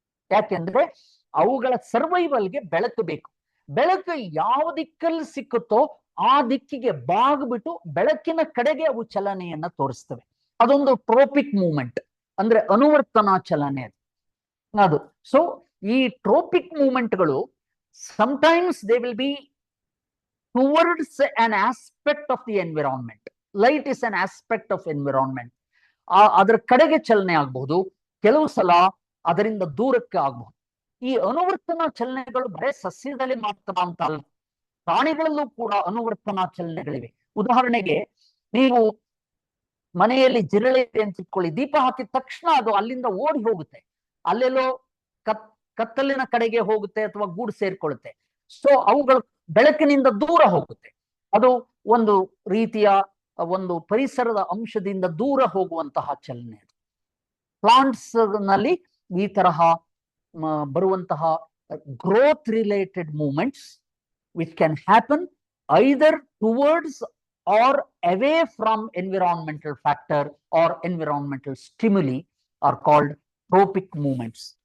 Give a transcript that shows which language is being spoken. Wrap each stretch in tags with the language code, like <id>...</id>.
<kn>ಯಾಕೆಂದ್ರೆ ಅವುಗಳ ಸರ್ವೈವಲ್ಗೆ ಬೆಳಕು ಬೇಕು. ಬೆಳಕು ಯಾವ ದಿಕ್ಕಲ್ಲಿ ಸಿಕ್ಕುತ್ತೋ ಆ ದಿಕ್ಕಿಗೆ ಬಾಗ್ಬಿಟ್ಟು ಬೆಳಕಿನ ಕಡೆಗೆ ಅವು ಚಲನೆಯನ್ನ ತೋರಿಸ್ತವೆ. ಅದೊಂದು ಟ್ರೋಪಿಕ್ ಮೂವ್ಮೆಂಟ್, ಅಂದ್ರೆ ಅನುವರ್ತನಾ ಚಲನೆ ಅದು. ಸೊ ಈ trophic ಮೂವ್ಮೆಂಟ್ಗಳು</kn> <en>sometimes they will be towards an aspect of the environment. Light is an aspect of environment.</en> <kn>ಅದರ ಕಡೆಗೆ ಚಲನೆ ಆಗಬಹುದು, ಕೆಲವು ಸಲ ಅದರಿಂದ ದೂರಕ್ಕೆ ಆಗಬಹುದು. ಈ ಅನುವರ್ತನಾ ಚಲನೆಗಳು ಬರೇ ಸಸ್ಯದಲ್ಲಿ ಮಾತ್ರ ಅಂತ ಅಲ್ಲ, ಪ್ರಾಣಿಗಳಲ್ಲೂ ಕೂಡ ಅನುವರ್ತನಾ ಚಲನೆಗಳಿವೆ. ಉದಾಹರಣೆಗೆ ನೀವು ಮನೆಯಲ್ಲಿ ಜಿರಳೆ ಅಂತ ಇಟ್ಕೊಳ್ಳಿ, ದೀಪ ಹಾಕಿದ ತಕ್ಷಣ ಅದು ಅಲ್ಲಿಂದ ಓಡಿ ಹೋಗುತ್ತೆ, ಅಲ್ಲೆಲ್ಲೋ ಕತ್ತಲಿನ ಕಡೆಗೆ ಹೋಗುತ್ತೆ ಅಥವಾ ಗೂಡು ಸೇರ್ಕೊಳ್ಳುತ್ತೆ. ಸೊ ಅವುಗಳು ಬೆಳಕಿನಿಂದ ದೂರ ಹೋಗುತ್ತೆ. ಅದು ಒಂದು ರೀತಿಯ ಒಂದು ಪರಿಸರದ ಅಂಶದಿಂದ ದೂರ ಹೋಗುವಂತಹ ಚಲನೆ. ಪ್ಲಾಂಟ್ಸ್ ನಲ್ಲಿ ಈ ತರಹ ಬರುವಂತಹ growth related movements</kn> <en>which can happen either towards or away from environmental factor or environmental stimuli are called tropic movements.</en>